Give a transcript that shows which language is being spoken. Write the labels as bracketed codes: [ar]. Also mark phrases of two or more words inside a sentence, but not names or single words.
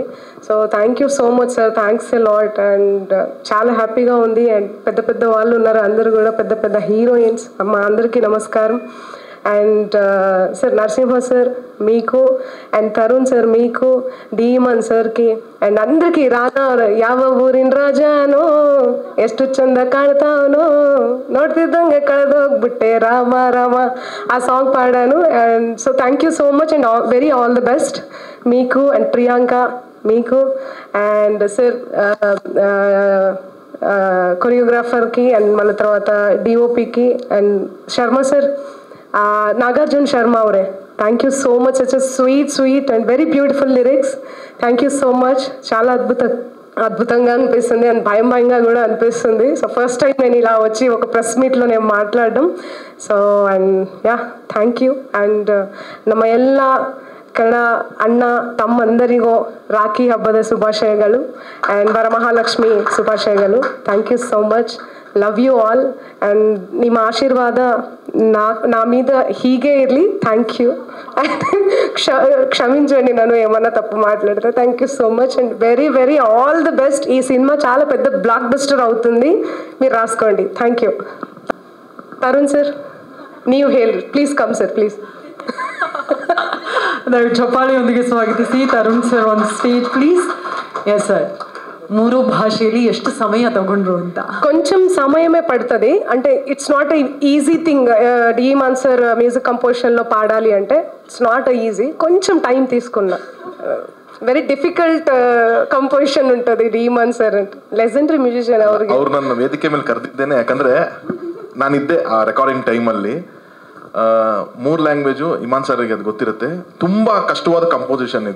[en] so thank you so much sir, thanks a lot. and [te] చాలా హ్యాపీగా ఉంది. అండ్ పెద్ద వాళ్ళు ఉన్నారు, అందరూ కూడా పెద్ద హీరోయిన్స్. మా అందరికీ నమస్కారం. [en] and sir [te] నరసింహ సార్ మీకు, అండ్ తరుణ్ సార్ మీకు, డీమన్ సార్కి, అండ్ అందరికీ రానా [kn] ಯಾವ ಊರಿನ ರಾಜಾನೋ ಎಷ್ಟು ಚಂದ ಕಾಣ್ತಾವನೋ ನೋಡ್ತಿದ್ದಂಗೆ ಕಳೆದೋಗ್ಬಿಟ್ಟೆ ರಾಮ ರಾಮ [te] ಆ ಸಾಂಗ್ పాడాను. [en] and so thank you so much and very all the best మీకు అండ్ ప్రియాంక మీకు. and sir choreographer, [te] అండ్ మళ్ళీ తర్వాత డిఓపికి, అండ్ శర్మ సార్, నాగార్జున శర్మ ಅವರೇ, [en] thank you so much. such sweet and very beautiful lyrics. thank you so much. [te] చాలా అద్భుతంగా అనిపిస్తుంది అండ్ భయంగా కూడా అనిపిస్తుంది. సో [en] first time [te] నేను ఇలా వచ్చి ఒక [en] press meet [te] నేను మాట్లాడడం. [en] so and ya, thank you. [kn] ಅಂಡ್ ನಮ್ಮ ಎಲ್ಲ ಕನ್ನಡ ಅಣ್ಣ ತಮ್ಮಂದರಿಗೂ ರಾಖಿ ಹಬ್ಬದ ಶುಭಾಶಯಗಳು ಆ್ಯಂಡ್ ವರಮಹಾಲಕ್ಷ್ಮಿ ಶುಭಾಶಯಗಳು. [en] thank you so much. love you all. and [kn] ನಿಮ್ಮ ಆಶೀರ್ವಾದ [te] నా మీద [kn] ಹೀಗೆ ಇರ್ಲಿ. [en] thank you. [te] క్షమించండి నన్ను ఏమన్నా తప్పు మాట్లాడితే. [en] thank you so much and very very all the best. [te] ఈ సినిమా చాలా పెద్ద [en] block buster [te] అవుతుంది, మీరు రాసుకోండి. [en] thank you. [kn] ತರುಣ್ ಸರ್ ನೀವು ಹೇಳಿ, [en] please come sir please. [kn] ದಯವಿಟ್ಟು ಚಪ್ಪಾಳಿಯೊಂದಿಗೆ ಸ್ವಾಗತಿಸಿ ತರುಣ್ ಸರ್ [en] on stage please. yes sir, [kn] 3 ಭಾಷೆಯಲ್ಲಿ ಎಷ್ಟು ಸಮಯ ತಗೊಂಡ್ರು ಅಂತ? [te] కొంచెం సమయమే పడుతుంది. అంటే [en] it's not easy thing. [te] డీమాన్ సార్ [en] music composition [te] పాడాలి అంటే [en] it's not easy. [te] కొంచెం టైం తీసుకున్నా. [en] very difficult composition [kn] ఉంటుంది ಡೀಮಾನ್ ಸರ್ ಅಂತ. [en] legendary musician. [kn] ಅವ್ರು ನನ್ನ ವೇದಿಕೆ ಮೇಲೆ ಕರೆದಿದ್ದೇನೆ ಯಾಕಂದ್ರೆ ನಾನಿದ್ದೆ ಆ [en] recording time. [kn] 3 ಲ್ಯಾಂಗ್ವೇಜು ಇಮಾನ್ ಸರ್ಗೆ ಅದು ಗೊತ್ತಿರುತ್ತೆ. ತುಂಬ ಕಷ್ಟವಾದ ಕಂಪೋಸಿಷನ್ ಇದು.